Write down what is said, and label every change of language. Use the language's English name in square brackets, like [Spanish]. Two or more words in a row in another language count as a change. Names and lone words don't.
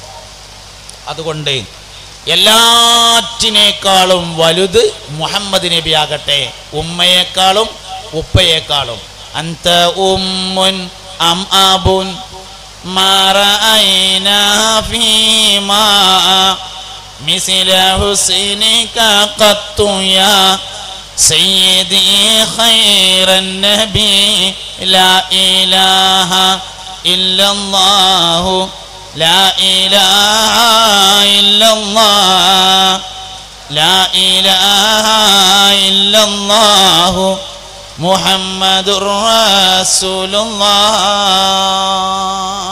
[Malayalam] അതുകൊണ്ട് എല്ലാറ്റിനേക്കാളും വലുത് മുഹമ്മദ് നബി ആകട്ടെ, ഉമ്മയേക്കാളും ഉപ്പയേക്കാളും. [Arabic] أنت أم أم أب ما رأينا فيما مثل حسنك قط يا سيدي خير النبي لا إله إلا الله لا إله إلا الله لا إله إلا الله محمد رسول الله.